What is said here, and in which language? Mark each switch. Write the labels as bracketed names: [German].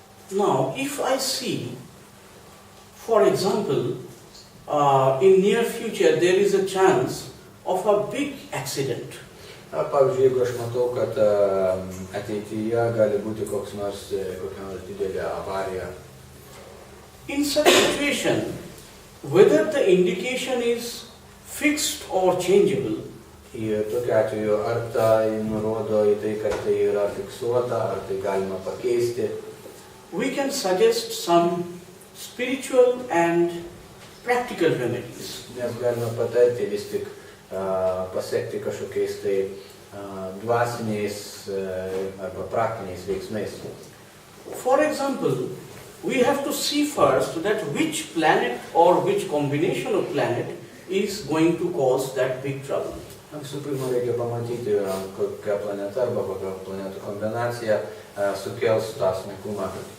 [English] Now, if I see, for example, in near future there is a chance of a big accident. [Lithuanian] Pavyzdžiui, jeigu aš matau, kad ateityje gali būti kokia nors didelė avarija. [English] In such situation, whether the indication is fixed or changeable, [Lithuanian] Ir tokiu atveju, ar tai nurodo į tai, kad tai yra fiksuota, ar tai galima pakeisti. [English] we can suggest some spiritual and practical remedies. [Lithuanian] Mes galime patarti vis tik pasiekti kažkokiais tai dvasiniais arba praktiniais veiksmais. [English] For example, we have to see first that which planet or which combination of planet is going to cause that big trouble. [Lithuanian] Visų pirma, reikia pamatyti, kokia planeta arba kokia planetų kombinacija sukels tą sunkumą.